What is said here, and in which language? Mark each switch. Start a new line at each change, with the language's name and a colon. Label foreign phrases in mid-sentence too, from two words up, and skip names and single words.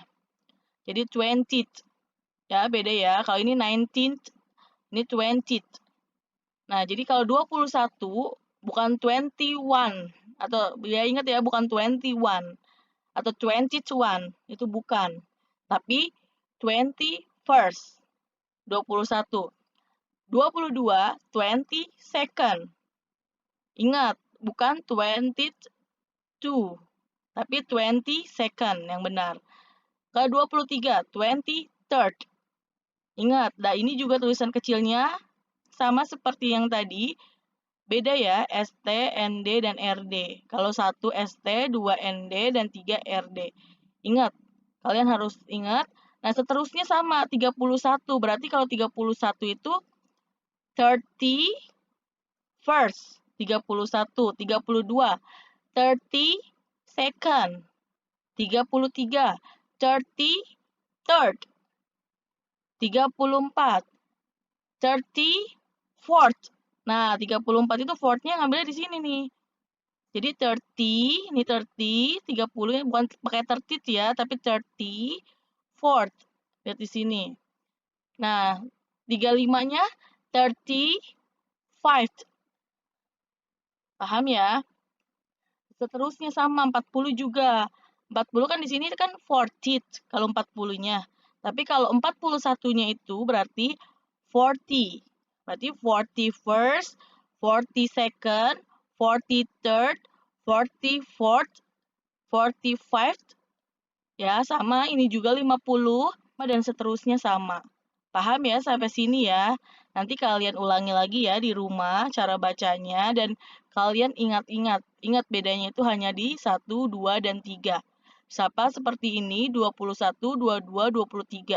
Indonesian: Jadi 20th. Ya, beda ya. Kalau ini 19th, ini 20th. Nah, jadi kalau 21 bukan 21 atau ya ingat ya bukan 21 atau 21 itu bukan. Tapi 21st 21. 22 22nd. Ingat, bukan 22 tapi 22nd yang benar. Ke 23 23rd. Ingat, nah ini juga tulisan kecilnya sama seperti yang tadi, beda ya, ST, ND, dan RD. Kalau 1 ST, 2 ND, dan 3 RD. Ingat, kalian harus ingat. Nah, seterusnya sama, 31. Berarti kalau 31 itu 31st, 31, 32, 32nd, 33, 33rd, 34, 34th. Nah, 34 itu fourth-nya ngambilnya di sini nih. Jadi 30, ini 30, 30 bukan pakai 30 ya, tapi 34th. Lihat di sini. Nah, 35-nya 35th. Paham ya? Seterusnya sama 40 juga. 40 kan di sini kan 40th kalau 40-nya. Tapi kalau 41-nya itu berarti 40. Berarti 41st, 42nd, 43rd, 44th, 45th. Ya, sama ini juga 50 dan seterusnya sama. Paham ya sampai sini ya? Nanti kalian ulangi lagi ya di rumah cara bacanya dan kalian ingat-ingat. Ingat bedanya itu hanya di 1, 2, dan 3. Sama seperti ini 21, 22, 23.